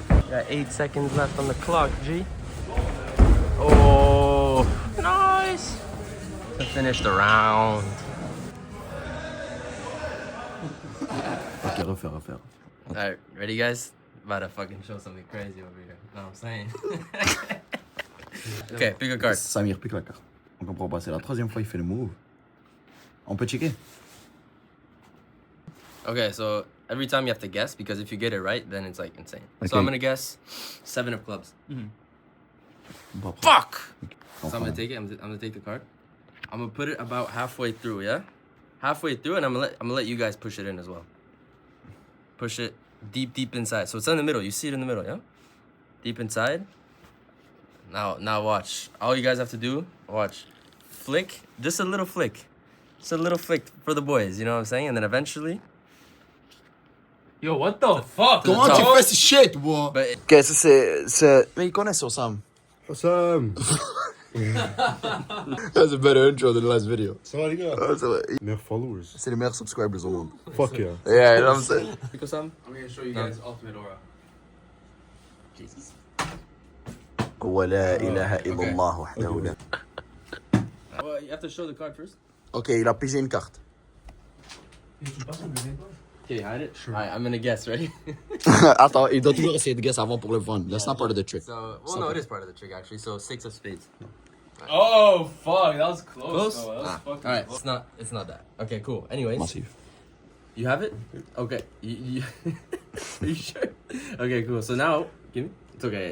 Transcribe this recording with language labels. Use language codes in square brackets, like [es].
[en] Got 8 seconds left on the clock, G. Oh, nice. To finish the round. [fr] Ok, refaire. [en] Alright, ready guys? About to fucking show something crazy over here. Know what I'm saying? Okay, pick a card. [fr] Samir pique la carte. On comprend pas, c'est la 3e fois qu'il fait le move. On peut checker. [en] Okay, so every time you have to guess because if you get it right, then it's like insane. Okay. So I'm gonna guess 7 of clubs. [fr] Bon, après, [en] Fuck! [fr] on [en] So I'm gonna [fr] prend. [en] take it. I'm gonna take the card. I'm gonna put it about halfway through. Yeah, halfway through, and I'm gonna let you guys push it in as well. Push it deep inside. So it's in the middle. You see it in the middle, yeah? Deep inside. Now watch. All you guys have to do, watch. Flick, just a little flick. Just a little flick for the boys, you know what I'm saying? And then eventually. Yo, what the fuck? [fr] Comment tu fais ce shit, boy? [en] But [fr] Ok, ça c'est. Mais ils connaissent Osam. Osam. [en] That's a better intro than the last video. [fr] Ça va les gars? Meilleurs followers. C'est les meilleurs subscribers au monde. [en] Fuck yeah. Yeah, you know what I'm saying? Pick some. I'm gonna show you guys ultimate aura. Jesus. [ar] ولا إله إلا الله وحده لا. [en] Well, you have to show the card first. [fr] Ok, il a pigé une carte. [en] Can you hide it? Alright, I'm gonna guess. Ready? [fr] Attends, il doit toujours essayer de guess avant pour le fun. [en] That's not part of the trick. So, well, no, it is part of the trick actually. So 6 of spades. Oh, fuck. That was close. Close? Though. That was fucking All right, close. it's not that. Okay, cool. Anyways, Massive. you have it? Okay. You are you sure? Okay, cool. So now, give me. It's okay.